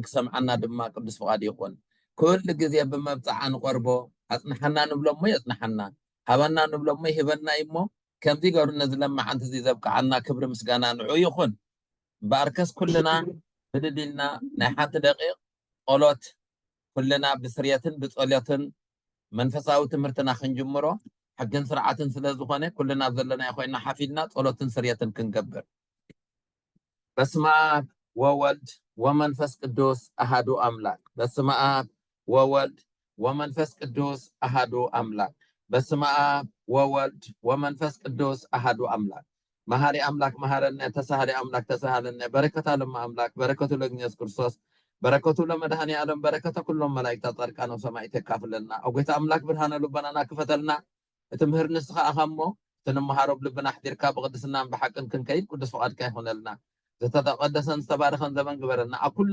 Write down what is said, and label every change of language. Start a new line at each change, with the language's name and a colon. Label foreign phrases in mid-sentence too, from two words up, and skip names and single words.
Tigrinya: ክሰምዓና ድማ ቅዱስ ፍቓድ ይኹን። ኩሉ ግዜ ብመብፅዓ ንቆርቦ አጽንሐና ንብሎሞ የጽንሐና ሃበና ንብሎሞ ይህበና እሞ ከምዚ ገሩነ ዝለማዓንቲ እዚ ዘብቅዓና ክብሪ ምስጋና ንዑ ይኹን። በአርከስ ኩልና ብድድልና ናይ ሓንቲ ደቂቕ ጸሎት ኩልና ብስርየትን ብጸሎትን መንፈሳዊ ትምህርትና ክንጅምሮ ሕግን ስርዓትን ስለ ዝኾነ ኩልና ዘለና ኮይና ሓፊድና ጸሎትን ስርየትን ክንገብር።
Geez: በስመ አብ ወወልድ ወመንፈስ ቅዱስ አሐዱ አምላክ። በስመ አብ ወወልድ ወመንፈስ ቅዱስ አሐዱ አምላክ። በስመ አብ ወወልድ ወመንፈስ ቅዱስ አሐዱ አምላክ። መሐሪ አምላክ መሐረነ፣ ተሳሃሊ አምላክ ተሳሃለነ፣ በረከታ ለማ አምላክ በረከቱ ለኢየሱስ ክርስቶስ በረከቱ ለመድኃኔ ዓለም በረከተ ኩሎም መላእክት ጻድቃን ወሰማዕት
Tigrinya: ተካፍለና። አጎይታ አምላክ ብርሃነ ልበናና ክፈተልና። እቲ ምህር ንስኻ አኸሞ ትንመሃሮ ብልብና ሕዲርካ ብቅድስናን ብሓቅን ክንከይድ ቅዱስ ፍቓድካ ይኹነልና። ዝተቀደሰን ዝተባረኸን ዘመን ግበረና። ኣብ ኩሉ